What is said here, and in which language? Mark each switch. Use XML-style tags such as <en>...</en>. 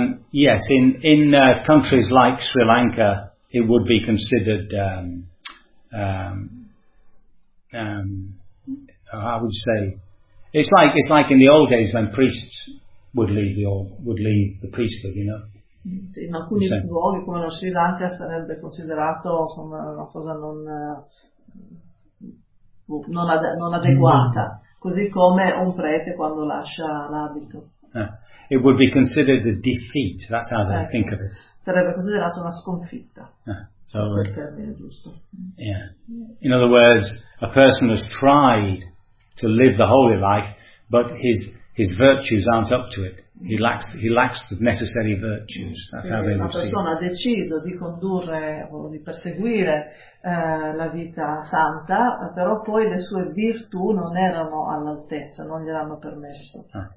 <en>Yes, in countries like Sri Lanka, it would be considered, how would you say, it's like in the old days when priests would leave the priesthood, you know.</en> <it>In alcuni luoghi come lo Sri Lanka sarebbe considerato insomma, una cosa non adeguata, così come un prete quando lascia l'abito.</it> <en>It would be considered a defeat, that's how they think of it.</en> <it>Sarebbe considerato una sconfitta.</it> <en>So,</en> <it>quel termine giusto.</it> <en>Yeah. In other words, a person has tried to live the holy life, but his virtues aren't up to it. He lacks the necessary virtues. That's how they would see.</en> <it>Una persona ha deciso di condurre o di perseguire la vita santa, però poi le sue virtù non erano all'altezza, non gliel'hanno permesso.</it>